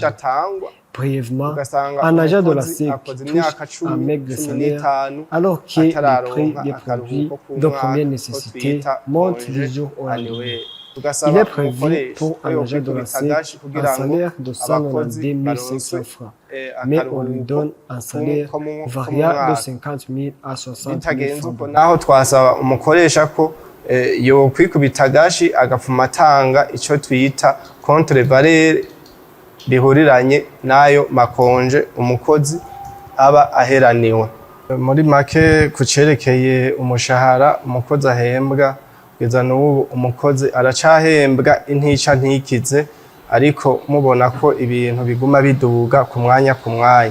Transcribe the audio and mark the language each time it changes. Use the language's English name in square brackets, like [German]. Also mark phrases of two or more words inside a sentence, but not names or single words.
[French] Brièvement, un agent de la SEC touche un maigre salaire alors que les prix des produits de première nécessité montent du jour au lendemain. Il est prévu pour un agent de la SEC un salaire de 192 500 francs, mais on lui donne un salaire variable de 50 000 à 60 000 francs. [Rundi] Naho twasaba umukoresha ko yo kwikubita agashi agapfuma atanga ico twita contre-valeur bihuriranye nayo makonje umukozi aba aheraniwe. Muri make kucerekeye umushahara umukozi ahembwa kugeza n'ubu umukozi aracahembwa intica ntikize, ariko mubona ko ibintu biguma biduga ku mwanya ku mwanya.